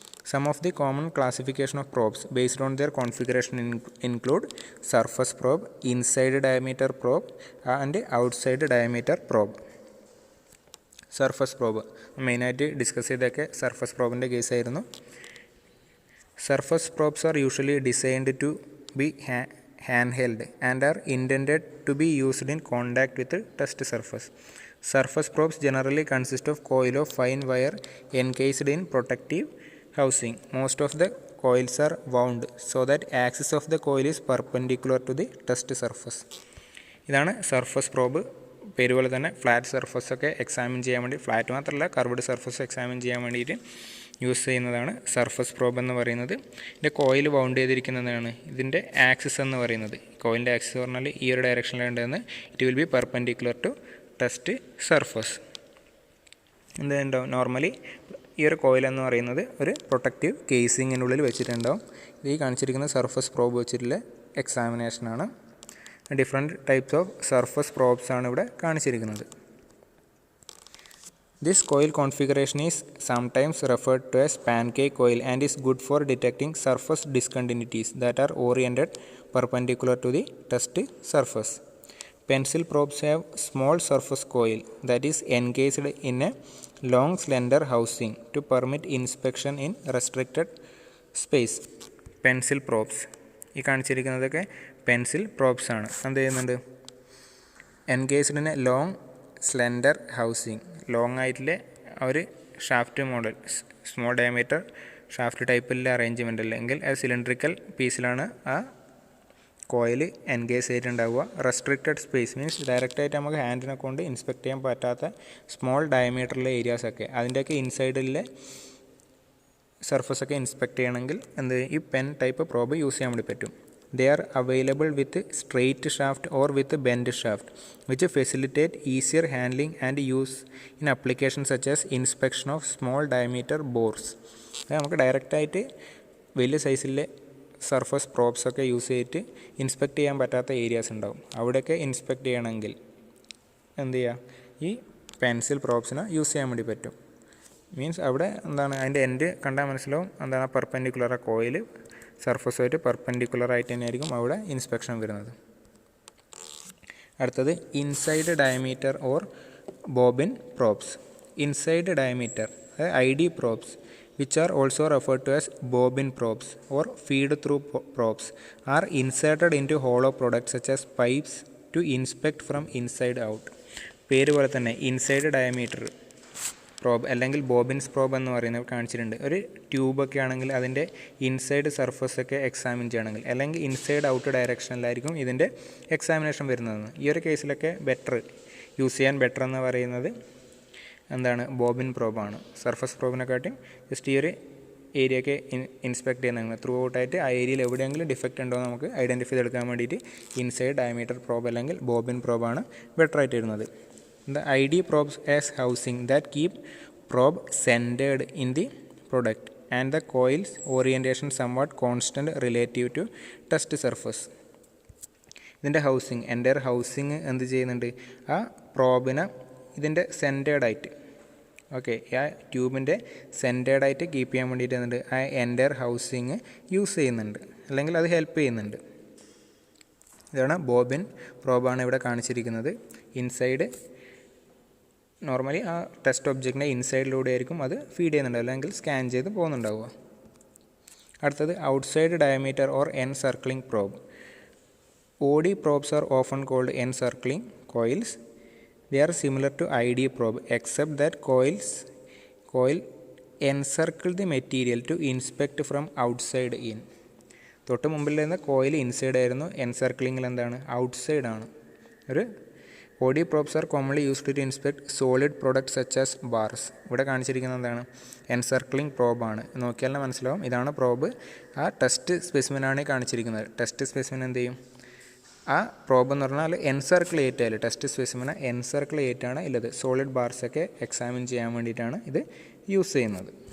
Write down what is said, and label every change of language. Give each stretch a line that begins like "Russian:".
English: Some of the common classification of probes based on their configuration include surface probe, inside diameter probe and outside diameter probe.
Malayalam: Surface probe മെയിനായിട്ട് discuss ചെയ്തൊക്കെ surface പ്രോബിൻ്റെ കേസായിരുന്നു.
English: Surface probes are usually designed to be handheld and are intended to be used in contact with the test surface. Surface probes generally consist of coil of fine wire encased in protective housing. Most of the coils are wound so that axis of the coil is perpendicular to the test surface.
Malayalam: ഇതാണ് surface probe. പേര് പോലെ തന്നെ flat surface ഒക്കെ examine ചെയ്യാൻ വേണ്ടി, flat മാത്രമല്ല curved surface examine ചെയ്യാൻ വേണ്ടിയിട്ട് യൂസ് ചെയ്യുന്നതാണ് സർഫസ് പ്രോബ് എന്ന് പറയുന്നത്. ഇതിൻ്റെ കോയിൽ വൗണ്ട് ചെയ്തിരിക്കുന്നതാണ് ഇതിൻ്റെ ആക്സിസ് എന്ന് പറയുന്നത്. കോയിലിൻ്റെ ആക്സിസ് പറഞ്ഞാൽ ഈ ഒരു ഡയറക്ഷനിലുണ്ടെന്ന്
English: It will be perpendicular to test surface.
Malayalam: എന്തുണ്ടാവും, നോർമലി ഈ ഒരു കോയിൽ എന്ന് പറയുന്നത് ഒരു പ്രൊട്ടക്റ്റീവ് കേസിങ്ങിനുള്ളിൽ വെച്ചിട്ടുണ്ടാവും. ഇത് ഈ കാണിച്ചിരിക്കുന്ന സർഫസ് പ്രോബ് വെച്ചിട്ടുള്ള എക്സാമിനേഷനാണ്. Different types of surface probes ആണ് ഇവിടെ കാണിച്ചിരിക്കുന്നത്.
English: This coil configuration is sometimes referred to as pancake coil and is good for detecting surface discontinuities that are oriented perpendicular to the test surface. Pencil probes have small surface coil that is encased in a long slender housing to permit inspection in restricted space.
Malayalam: Pencil probes ഈ കാണിച്ചിരിക്കുന്നതൊക്കെ pencil probes ആണ്. എന്ത് ചെയ്യുന്നുണ്ട്,
English: Engaged in a long slender housing.
Malayalam: Long ആയിട്ടുള്ള ഒരു shaft model, small diameter shaft ടൈപ്പിലുള്ള arrangement അല്ലെങ്കിൽ അത് cylindrical പീസിലാണ് ആ coil engage ചെയ്തിട്ടുണ്ടാവുക. Restricted space means ഡയറക്റ്റായിട്ട് നമുക്ക് ഹാൻഡിനെ കൊണ്ട് ഇൻസ്പെക്ട് ചെയ്യാൻ പറ്റാത്ത സ്മോൾ ഡയമീറ്ററിലെ ഏരിയാസൊക്കെ അതിൻ്റെയൊക്കെ ഇൻസൈഡിലെ സർഫസൊക്കെ ഇൻസ്പെക്ട് ചെയ്യണമെങ്കിൽ ഈ പെൻ ടൈപ്പ് പ്രോബ് യൂസ് ചെയ്യാൻ വേണ്ടി പറ്റും.
English: They are available with straight shaft or with bent shaft, which facilitate easier handling and use in applications such as inspection of small diameter bores.
Malayalam: നമുക്ക് ഡയറക്റ്റായിട്ട് വലിയ സൈസിലെ surface പ്രോബ്സൊക്കെ use ചെയ്തിട്ട് inspect ചെയ്യാൻ പറ്റാത്ത areas ഉണ്ടാവും. അവിടെയൊക്കെ ഇൻസ്പെക്ട് ചെയ്യണമെങ്കിൽ എന്ത് ചെയ്യുക, ഈ പെൻസിൽ പ്രോബ്സിനെ യൂസ് ചെയ്യാൻ വേണ്ടി പറ്റും. മീൻസ് അവിടെ അതിൻ്റെ എൻഡ് കണ്ടാൽ മനസ്സിലാവും പെർപെൻഡിക്കുലർ ആ കോയിൽ സർഫസുമായിട്ട് പെർപെൻഡിക്കുലർ ആയിട്ട് തന്നെയായിരിക്കും അവിടെ ഇൻസ്പെക്ഷൻ വരുന്നത്. അടുത്തത് inside diameter or bobbin probes.
English: Inside diameter ID probes, which are also referred to as bobbin probes or feed-through probes, are inserted into hollow products such as pipes to inspect from inside out.
Malayalam: പേര് പോലെ തന്നെ inside diameter probe അല്ലെങ്കിൽ ബോബിൻസ് probe എന്ന് പറയുന്നത് കാണിച്ചിട്ടുണ്ട്. ഒരു ട്യൂബൊക്കെ ആണെങ്കിൽ അതിൻ്റെ ഇൻസൈഡ് സർഫസൊക്കെ എക്സാമിൻ ചെയ്യണമെങ്കിൽ അല്ലെങ്കിൽ ഇൻസൈഡ് ഔട്ട് ഡയറക്ഷനിലായിരിക്കും ഇതിൻ്റെ എക്സാമിനേഷൻ വരുന്നതെന്ന്. ഈ ഒരു കേസിലൊക്കെ യൂസ് ചെയ്യാൻ ബെറ്റർ എന്ന് പറയുന്നത് എന്താണ്, ബോബിൻ പ്രോബാണ്. സർഫസ് പ്രോബിനെക്കാട്ടും ജസ്റ്റ് ഈ ഒരു ഏരിയയൊക്കെ ഇൻസ്പെക്ട് ചെയ്യുന്നത് ത്രൂ ഔട്ടായിട്ട് ആ ഏരിയയിൽ എവിടെയെങ്കിലും ഡിഫക്റ്റ് ഉണ്ടോ നമുക്ക് ഐഡൻറ്റിഫൈ ചെയ്തെടുക്കാൻ വേണ്ടിയിട്ട് ഇൻസൈഡ് ഡയമീറ്റർ പ്രോബ് അല്ലെങ്കിൽ ബോബിൻ പ്രോബാണ് ബെറ്റർ ആയിട്ട് വരുന്നത്.
English: The ID probes as housing that keep probe centered in the product and the coil's orientation somewhat constant relative to test surface.
Malayalam: ഇതിൻ്റെ എൻ്റയർ ഹൗസിങ് എന്ത് ചെയ്യുന്നുണ്ട്, ആ പ്രോബിനെ ഇതിൻ്റെ സെൻറ്റേർഡായിട്ട് ആ ട്യൂബിൻ്റെ സെൻറ്റേർഡായിട്ട് കീപ്പ് ചെയ്യാൻ വേണ്ടിയിട്ട് എന്തുണ്ട്, ആ എൻ്റയർ ഹൗസിങ് യൂസ് ചെയ്യുന്നുണ്ട് അല്ലെങ്കിൽ അത് ഹെൽപ്പ് ചെയ്യുന്നുണ്ട്. ഇതാണ് ബോബിൻ പ്രോബാണ് ഇവിടെ കാണിച്ചിരിക്കുന്നത്. ഇൻസൈഡ് നോർമലി ആ ടെസ്റ്റ് ഒബ്ജക്റ്റിൻ്റെ ഇൻസൈഡിലൂടെ ആയിരിക്കും അത് ഫീഡ് ചെയ്യുന്നുണ്ടാവുക അല്ലെങ്കിൽ സ്കാൻ ചെയ്ത് പോകുന്നുണ്ടാവുക. അടുത്തത് outside diameter or എൻസർക്ലിംഗ് probe.
English: OD probes are often called encircling coils. They are similar to ID probe except that coil encircle the material to inspect from outside in.
Malayalam: തൊട്ട് മുമ്പിൽ നിന്ന് coil inside ആയിരുന്നു, എൻസർക്ലിങ്ങിൽ എന്താണ്, outside ആണ്.
English: OD probes are commonly used to inspect solid products such as bars.
Malayalam: ഇവിടെ കാണിച്ചിരിക്കുന്നത് എന്താണ്, എൻസർക്ലിംഗ് പ്രോബാണ്. നോക്കിയാൽ മനസ്സിലാവും ഇതാണ് പ്രോബ്. ആ ടെസ്റ്റ് സ്പെസിമെനാണ് കാണിച്ചിരിക്കുന്നത്. ടെസ്റ്റ് സ്പെസിമെൻ എന്ത് ചെയ്യും, ആ പ്രോബ് എന്ന് പറഞ്ഞാൽ എൻസർക്കിൾ ഏറ്റായാലും ടെസ്റ്റ് സ്പെസിമെൻ എൻസർക്കിൾ ഏറ്റാണ് ഉള്ളത്. സോളിഡ് ബാർസൊക്കെ എക്സാമിൻ ചെയ്യാൻ വേണ്ടിയിട്ടാണ് ഇത് യൂസ് ചെയ്യുന്നത്.